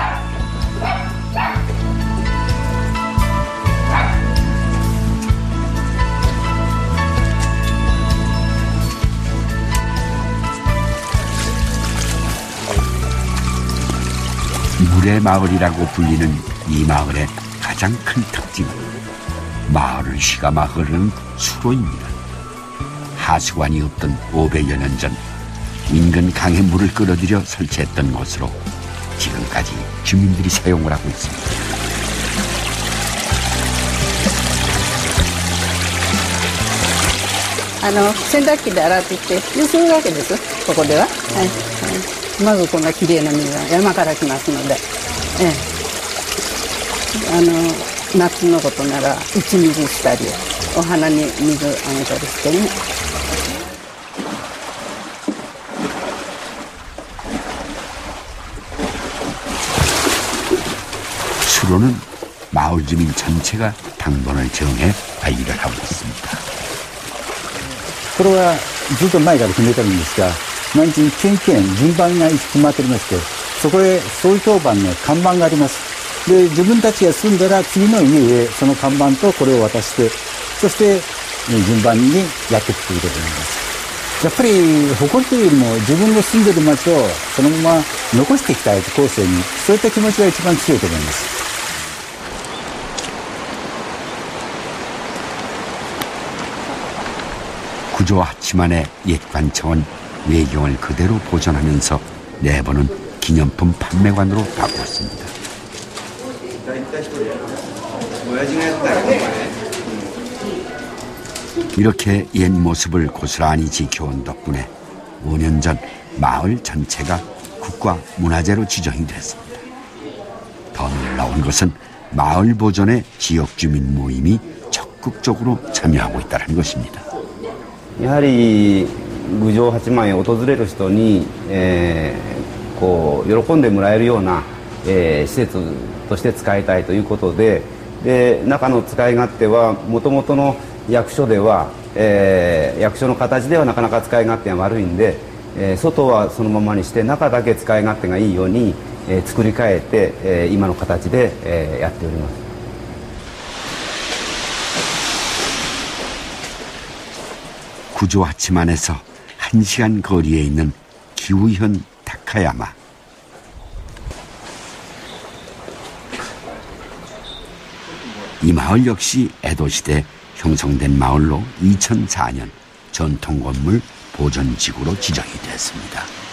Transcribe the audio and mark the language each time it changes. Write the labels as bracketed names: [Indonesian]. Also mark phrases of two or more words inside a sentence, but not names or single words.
[Korean] 물의 마을이라고 불리는 이 마을의 가장 큰 특징은 마을을 휘감아 흐르는 수로입니다. 하수관이 없던 500여 년 전 인근 강에 물을 끌어들여 설치했던 것으로 지금까지 주민들이 사용을 하고 있습니다. [Japanese] 洗濯機で洗ってきてゆするわけです。ここでは。はい。まずこんなきれいな水が山から来ますので。夏のことなら打ち水したり、お花に水あげたりしてね。 [Korean] 수로는 마을 주민 전체가 당번을 정해 관리를 하고 있습니다. [Japanese] これはずっと前から決めてるんですが、毎日県順番が決まっておりまして、そこへ総評判の看板があります。で、自分たちが住んだら次の家へその看板とこれを渡して、そして順番にやっていくということになります。やっぱり誇りというよりも自分の住んでる町をそのまま残していきたい後世に、そういった気持ちが一番強いと思います。 [Korean] 구조 하치만의 옛 관청은 외경을 그대로 보존하면서 내부는 기념품 판매관으로 바꿨습니다. 이렇게 옛 모습을 고스란히 지켜온 덕분에 5년 전 마을 전체가 국가문화재로 지정이 됐습니다. 더 놀라운 것은 마을 보존에 지역 주민 모임이 적극적으로 참여하고 있다는 것입니다. [Japanese] やはり郡上八幡へ訪れる人に、こう喜んでもらえるような、施設として使いたいということで、中の使い勝手はもともとの役所では、役所の形ではなかなか使い勝手が悪いんで、外はそのままにして中だけ使い勝手がいいように、作り変えて、今の形で、やっております。 [Korean] 구조 하치만에서 1시간 거리에 있는 기후현 타카야마. 이 마을 역시 에도시대 형성된 마을로 2004년 전통건물 보존지구로 지정이 됐습니다.